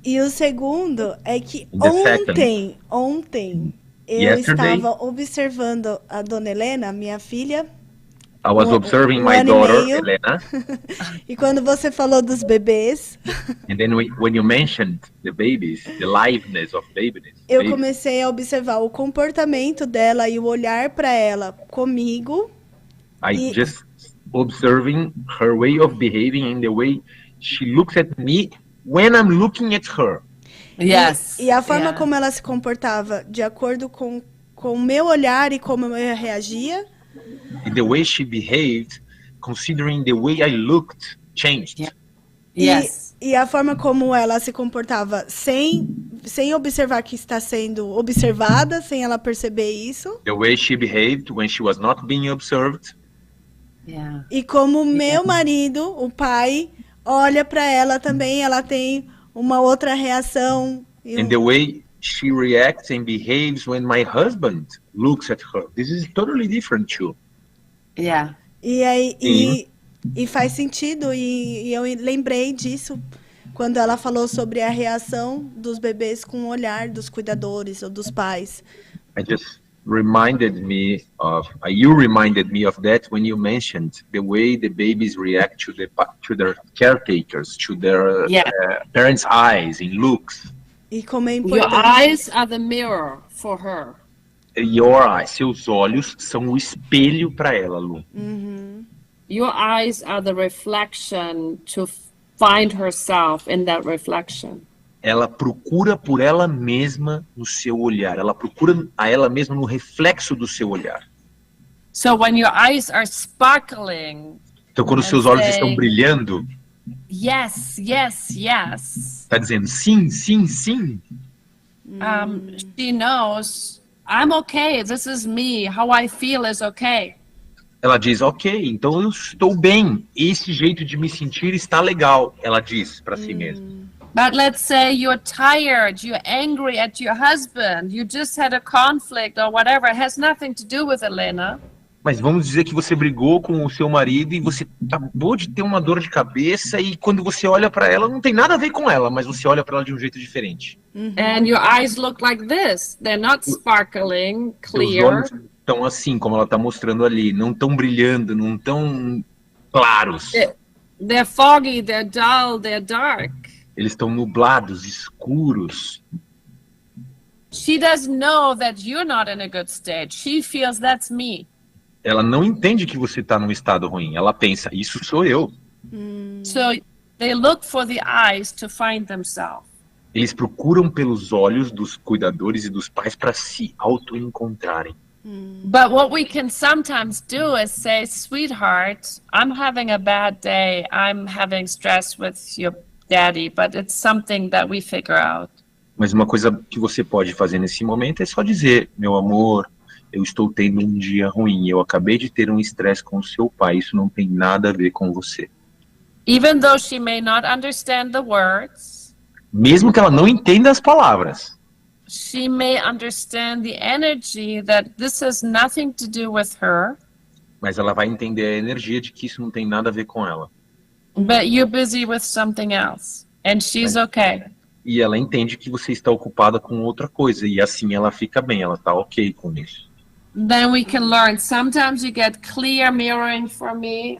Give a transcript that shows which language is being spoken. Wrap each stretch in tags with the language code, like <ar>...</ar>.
<pt>E o segundo é que ontem eu</pt> <en>Yesterday,</en> <pt>estava observando a dona Helena, minha filha.</pt> <en>I was observing my daughter, Helena.</en> <pt>E quando você falou dos bebês,</pt> <en>And then when you mentioned the babies, the liveness of babies,</en> <pt>eu comecei a observar o comportamento dela e o olhar para ela comigo.</pt> <en>I just observing her way of behaving and the way she looks at me when I'm looking at her. Yes.</en> <pt>E a forma como ela se comportava de acordo com o meu olhar e como eu reagia.</pt> <en>And the way she behaved, considering the way I looked, changed. Yeah. Yes.</en> <pt>E a forma como ela se comportava sem observar que está sendo observada, sem ela perceber isso.</pt> <en>The way she behaved when she was not being observed. Yeah.</en> <pt>E como meu marido, o pai, olha para ela também, ela tem uma outra reação.</pt> <en>And the way she reacts and behaves when my husband looks at her. This is totally different too. Yeah.</en> <pt>E aí e faz sentido, e eu lembrei disso quando ela falou sobre a reação dos bebês com o olhar dos cuidadores ou dos pais.</pt> <en>I just reminded me of you reminded me of that when you mentioned the way the babies react to their caretakers, to their parents' eyes and looks.</en> <pt>E como é importante.</pt> <en>Your eyes are the mirror for her. Your eyes,</en> <pt>seus olhos são o espelho para ela, Lu.</pt> <en>Your eyes are the reflection to find herself in that reflection.</en> <pt>Ela procura por ela mesma no seu olhar. Ela procura a ela mesma no reflexo do seu olhar.</pt> <en>So when your eyes are sparkling.</en> <pt>Então, quando seus olhos estão brilhando.</pt> <en>Yes, yes, yes.</en> <pt>Está dizendo sim, sim, sim.</pt> <en>She knows I'm okay. This is me. How I feel is okay.</en> <pt>Ela diz, ok, então eu estou bem. Esse jeito de me sentir está legal. Ela diz para si mesma.</pt> <en>But let's say you're tired, you're angry at your husband, you just had a conflict or whatever. It has nothing to do with Helena.</en> <pt>Mas vamos dizer que você brigou com o seu marido e você acabou de ter uma dor de cabeça e quando você olha para ela, não tem nada a ver com ela, mas você olha para ela de um jeito diferente.</pt> <en>And your eyes look like this. They're not sparkling, clear.</en> <pt>Seus olhos estão assim, como ela está mostrando ali, não estão brilhando, não estão claros.</pt> <en>They're foggy, they're dull, they're dark.</en> <pt>Eles estão nublados, escuros.</pt> <en>She doesn't know that you're not in a good state. She feels that's me.</en> <pt>Ela não entende que você está num estado ruim. Ela pensa, isso sou eu.</pt> <en>So they look for the eyes to find themselves.</en> <pt>Eles procuram pelos olhos dos cuidadores e dos pais para se auto-encontrarem.</pt> <en>But what we can sometimes do is say, sweetheart, I'm having a bad day. I'm having stress with your daddy, but it's something that we figure out.</en> <pt>Mas uma coisa que você pode fazer nesse momento é só dizer, meu amor, eu estou tendo um dia ruim, eu acabei de ter um estresse com o seu pai, isso não tem nada a ver com você.</pt> <en>Even though she may not understand the words,</en> <pt>Mesmo que ela não entenda as palavras,</pt> <en>she may understand the energy that this has nothing to do with her,</en> <pt>mas ela vai entender a energia de que isso não tem nada a ver com ela.</pt> <en>but you're busy with something else, and she's okay.</en> <pt>E ela entende que você está ocupada com outra coisa, e assim ela fica bem, ela está ok com isso.</pt> <en>Then we can learn. Sometimes you get clear mirroring from me.</en>